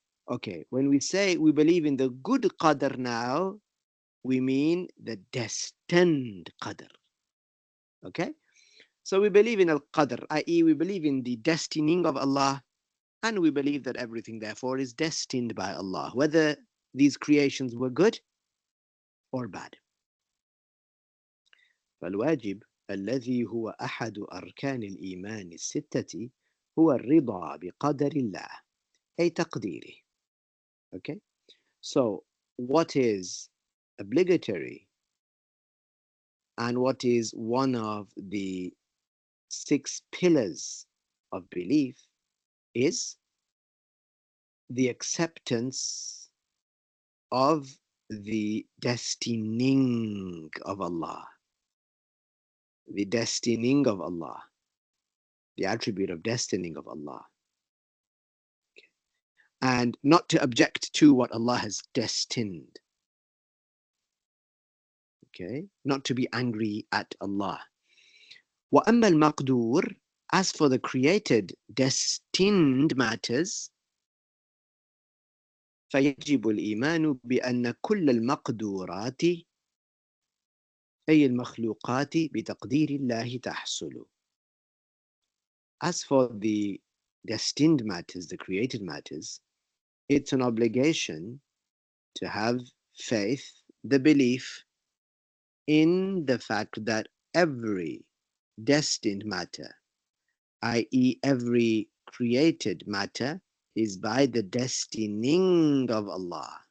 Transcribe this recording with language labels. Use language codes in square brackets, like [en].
[en] Okay, when we say we believe in the good qadr now, we mean the destined qadr. Okay? So we believe in al-qadr, i.e. we believe in the destining of Allah, and we believe that everything therefore is destined by Allah, whether these creations were good or bad. [ar] فالواجب الذي هو أحد أركان الإيمان الستة هو الرضا بقدر الله أي تقديره. [en] Okay? So what is obligatory and what is one of the 6 pillars of belief is the acceptance of the destining of Allah. The destining of Allah. The attribute of destining of Allah. Okay. And not to object to what Allah has destined. Okay? Not to be angry at Allah. [ar] وَأَمَّا الْمَقْدُورِ, [en] as for the created, destined matters, [ar] فيجب الإيمان بأن كل المقدورات أي المخلوقات بتقدير الله تحصل. [en] As for the destined matters, the created matters, it's an obligation to have faith, the belief in the fact that every destined matter, i.e., every created matter, is by the destining of Allah.